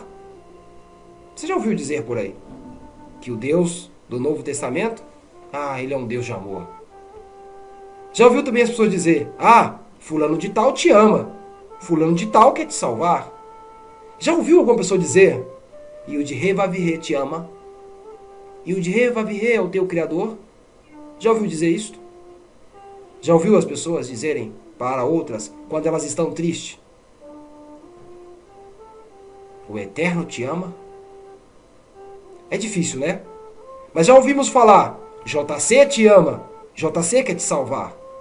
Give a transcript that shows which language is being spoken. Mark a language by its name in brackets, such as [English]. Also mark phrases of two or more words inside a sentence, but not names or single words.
[Portuguese] Você já ouviu dizer por aí que o Deus do Novo Testamento, ele é um Deus de amor. Já ouviu também as pessoas dizer, fulano de tal te ama, fulano de tal quer te salvar. Já ouviu alguma pessoa dizer, Yud-Heh Vav-Heh te ama, Yud-Heh Vav-Heh é o teu Criador? Já ouviu dizer isto? Já ouviu as pessoas dizerem para outras, quando elas estão tristes, o Eterno te ama? É difícil, né? Mas já ouvimos falar, JC te ama, JC quer te salvar.